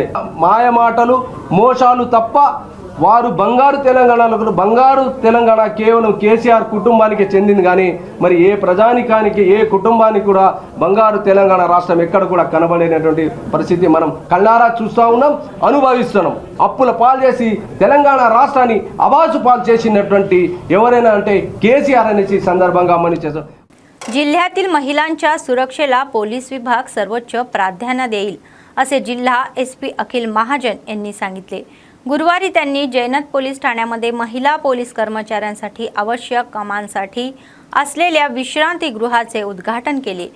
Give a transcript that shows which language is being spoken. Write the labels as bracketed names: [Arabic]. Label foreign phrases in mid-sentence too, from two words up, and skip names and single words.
[Telugu] మాయ మాటలు, మోసాలు తప్ప వారు బంగారు తెలంగాణ కేవలం కేసీఆర్ కుటుంబానికి చెందింది కానీ మరి ఏ ప్రజానికానికి, ఏ కుటుంబానికి కూడా బంగారు తెలంగాణ రాష్ట్రం ఎక్కడ కూడా కనబడేటువంటి పరిస్థితి మనం కళ్ళారా చూస్తూ ఉన్నాం, అనుభవిస్తున్నాం। అప్పుల పాలు చేసి తెలంగాణ राष्ट्राన్ని అబాసు పాలు చేసినటువంటి ఎవరైనా అంటే కేసీఆర్ అనేసి సందర్భంగా మనం చేస్తాం। [Marathi] जिल्ह्यातील महिलांच्या सुरक्षेला पोलीस विभाग सर्वोच्च प्राधान्य देईल असे जिल्हा एसपी अखिल महाजन यांनी सांगितले। गुरुवारी त्यांनी जैनत पोलीस ठाण्यामध्ये महिला पोलीस कर्मचाऱ्यांसाठी आवश्यक कामांसाठी असलेल्या विश्रांतीगृहाचे उद्घाटन केले।